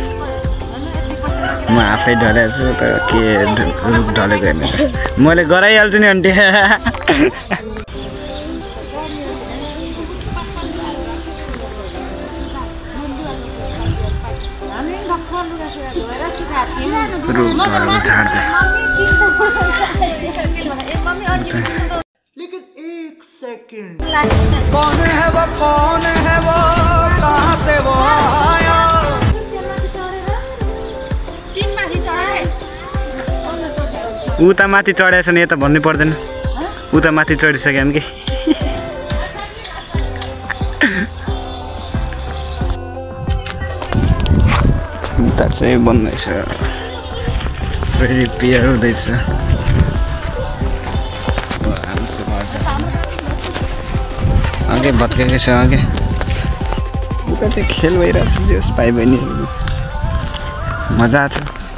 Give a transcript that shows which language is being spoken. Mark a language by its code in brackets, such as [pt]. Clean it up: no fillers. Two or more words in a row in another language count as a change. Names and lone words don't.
[ne] म आफै ढलेको छु त के रुख ढलेको हेर्नु मैले गराइहाल्छु नि आन्टी रुख ढलेको झार्दै [hi] लेकिन एक सेकंड कौन है वो कहाँ से वो आया [ne] उता माथि चढेको छ नि यता भन्नु पर्दैन उता माथि चढिसक्यो कि उता चाहिँ बन्दैछ रिपेयर हुँदैछ अघि भत्केको छ अघि उता चाहिँ खेल भइरहेको छ जस भाइ बहिनीहरू मजा आएको छ